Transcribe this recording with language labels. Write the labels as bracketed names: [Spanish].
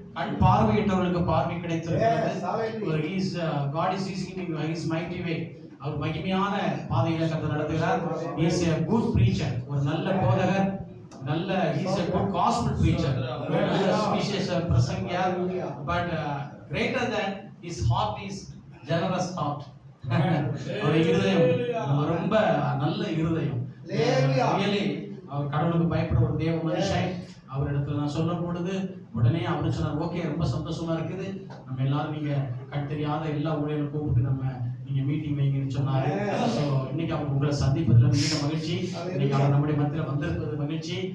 [Tamil] கண் பார்வையிட்டவர்களுக்கு பார்வை கிடைத்திருக்கிறது. [English] God is using him his mighty way. [Tamil] அவர் மகிமையான பாதையில கர்த்தர் நடத்துகிறார். [English] He is a good preacher. [Tamil] ஒரு நல்ல போதகர். [English] he is a good gospel preacher. [Tamil] சுவிசேஷ பிரசங்கியார். [English] But greater than his heart is generous heart. [Tamil] ஒரு இருதயம் ரொம்ப நல்ல இருதயம். Really அவர் கடவுளுக்கு பயப்படுற ஒரு தேவ மனுஷன். அவர் இடத்துல நான் சொல்லும் பொழுது உடனே அவர் சொன்னார், ஓகே ரொம்ப சந்தோஷமா இருக்குது, நம்ம எல்லாரும் நீங்க கண் தெரியாத எல்லா ஊழியர்களும் கூப்பிட்டு நம்ம நீங்க மீட்டிங் வைங்கன்னு சொன்னாரு. ஸோ இன்னைக்கு அவங்க உங்களை சந்திப்பதில் மிக மகிழ்ச்சி. இன்னைக்கு அவர் நம்முடைய மத்தியில் வந்திருப்பது மகிழ்ச்சி.